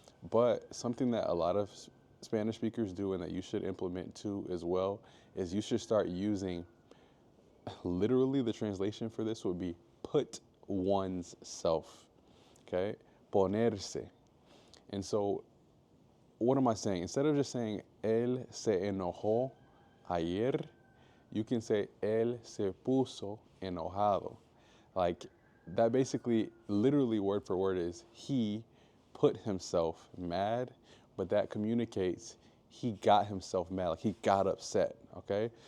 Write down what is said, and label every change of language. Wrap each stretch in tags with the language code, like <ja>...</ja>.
<en>But something that a lot of Spanish speakers do, and that you should implement too as well, is you should start using, literally the translation for this would be put one's self, okay? Ponerse. And so what am I saying? Instead of just saying</en> <es>él se enojó ayer,</es> <en>you can say</en> <es>él se puso enojado.</es> <en>Like, that basically, literally word for word is he put himself mad, but that communicates he got himself mad, like he got upset, okay?</en>